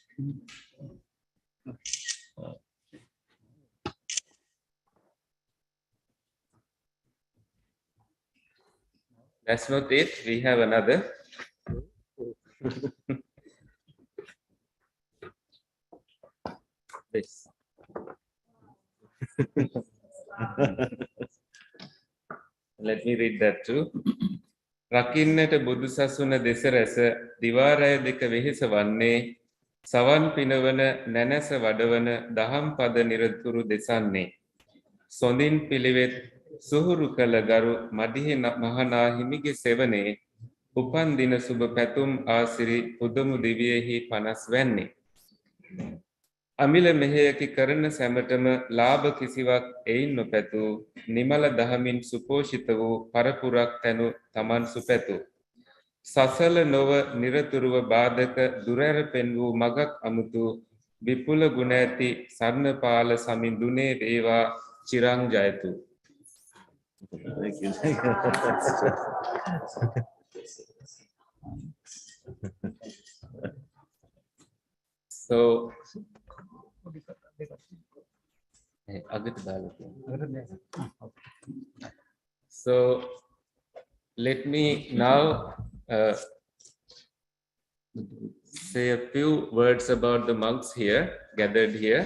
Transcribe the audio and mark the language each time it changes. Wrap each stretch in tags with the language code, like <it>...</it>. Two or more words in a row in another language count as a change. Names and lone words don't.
<en>That's not it. We have another. This. Let me read that too.</en> <si>රකින්නට බුද්ධසාසන දේශරස, දිවයරය දෙක වෙහිස වන්නේ, සවන් පිනවන, නානස වාදවන, දහම් පද නිරතුරු දෙසන්නේ, සොඳින් පිළිවෙත්, සුහුරු කලගරු, මැදිහි මහණ හිමිගී සෙවනේ, උපන් දින සුබ පතුම් ආසිරි, උදාමු දිව්‍යෙහි පනස් වන්නේ. අමිල මෙහෙයකි කරන සැමටම ලාභ කිසිවක් එයින් නොපැතු නිමල දහමින් සුපෝෂිත වූ පරපුරක් තැනු තමන් සුපැතු. සසල නොව නිරතුරුව බාධක දුරැර පෙන් වූ මගක් අමුතු විපුල ගුණ ඇති සරණපාල සමිඳුනේ වේවා චිරං ජයතු.</si> <en>Thank you. Thank you. So, so let me now say a few words about the monks here, gathered here.</en>